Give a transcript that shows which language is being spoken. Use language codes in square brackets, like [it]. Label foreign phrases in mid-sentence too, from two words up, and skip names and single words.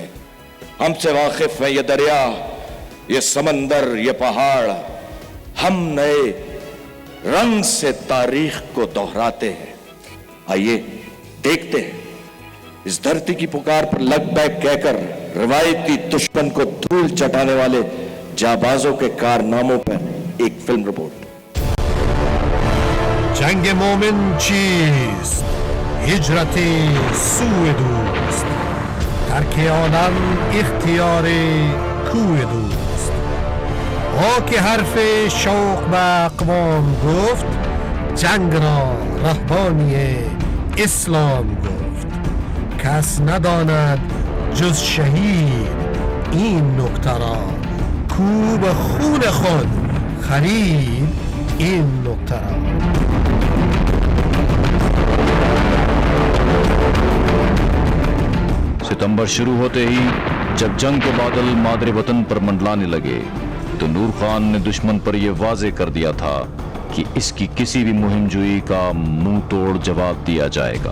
[ur] ہم سے واقف ہے یہ دریا، یہ سمندر، یہ پہاڑ، ہم نئے رنگ سے تاریخ کو دہراتے ہیں. آئیے دیکھتے ہیں اس دھرتی کی پکار پر لبیک کہہ کر روایتی دشمن کو دھول چٹانے والے جانبازوں کے کارناموں پر ایک فلم رپورٹ. [fa] جنگ مومن چیست؟ هجرت سوی دوست، ترک آدم اختیار کوی دوست. او که حرف شوق به اقوام گفت، جنگ را رهبانی اسلام گفت. کس نداند جز شهید این نکته را، کو به خون خود خرید این نکته را. [ur] ستمبر شروع ہوتے ہی جب جنگ کے بادل مادرِ وطن پر منڈلانے لگے تو نور خان نے دشمن پر یہ واضح کر دیا تھا کہ اس کی کسی بھی مہم جوئی کا منہ توڑ جواب دیا جائے گا.